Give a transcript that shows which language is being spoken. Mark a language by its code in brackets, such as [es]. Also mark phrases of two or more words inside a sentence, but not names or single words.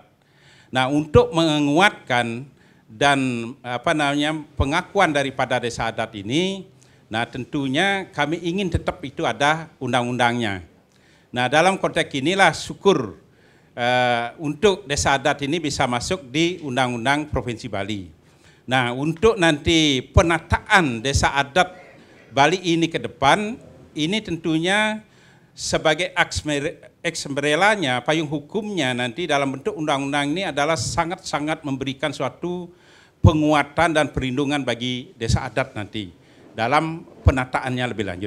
[id] Nah, untuk menguatkan dan pengakuan daripada desa adat ini, nah tentunya kami ingin tetap itu ada undang-undangnya. Nah, dalam konteks inilah syukur untuk desa adat ini bisa masuk di Undang-Undang Provinsi Bali. Nah, untuk nanti penataan desa adat Bali ini ke depan, ini tentunya sebagai ex-umbrellanya, payung hukumnya nanti dalam bentuk undang-undang ini adalah sangat-sangat memberikan suatu penguatan dan perlindungan bagi desa adat nanti dalam penataannya lebih lanjut.